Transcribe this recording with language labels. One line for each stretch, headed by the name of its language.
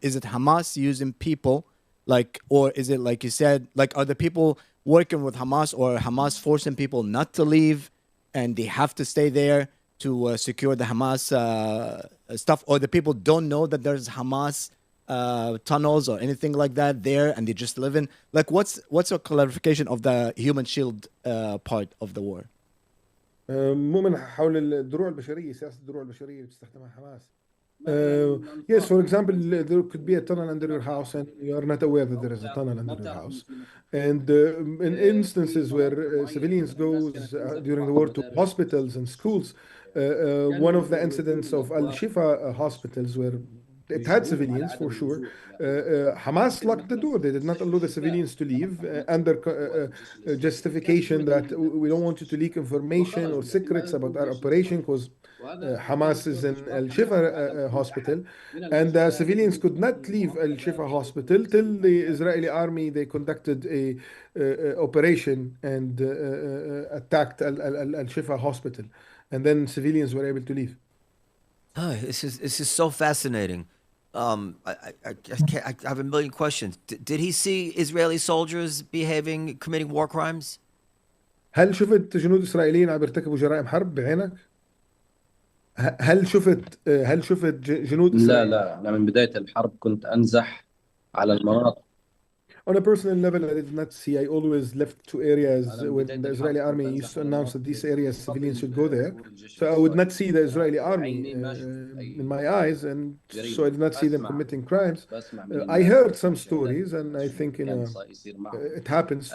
English: Is it Hamas using people, or is it like you said, are the people working with Hamas or Hamas forcing people not to leave and they have to stay there to secure the Hamas stuff, or the people don't know that there's Hamas tunnels or anything like that there and they just live in? What's your clarification of the human shield part of the war?
Arabic: مؤمن حول الدروع البشرية، سياسة الدروع البشرية اللي بتستخدمها حماس.
English: Yes, for example, there could be a tunnel under your house and you are not aware that there is a tunnel under your house. And in instances where civilians go during the war to hospitals and schools, one of the incidents of Al-Shifa hospitals where it had civilians for sure. Hamas locked the door. They did not allow the civilians to leave under justification that we don't want you to leak information or secrets about our operation because Hamas is in Al-Shifa hospital, and the civilians could not leave Al-Shifa hospital till the Israeli army they conducted a operation and attacked Al-Shifa hospital, and then civilians were able to leave. Oh, this is so fascinating. I have a million questions. Did he see Israeli soldiers committing war crimes?
Arabic: هل شفت جنود إسرائيليين عم يرتكبوا جرائم حرب بعينك؟ هل شفت جنود إسرائيل؟ لا من بداية الحرب كنت أنزح على المناطق.
English: On a personal level, I did not see. I always left two areas when the Israeli army used to announce that these areas civilians should go there. So I would not see the Israeli army in my eyes, and so I did not see them committing crimes. I heard some stories, and I think it happens.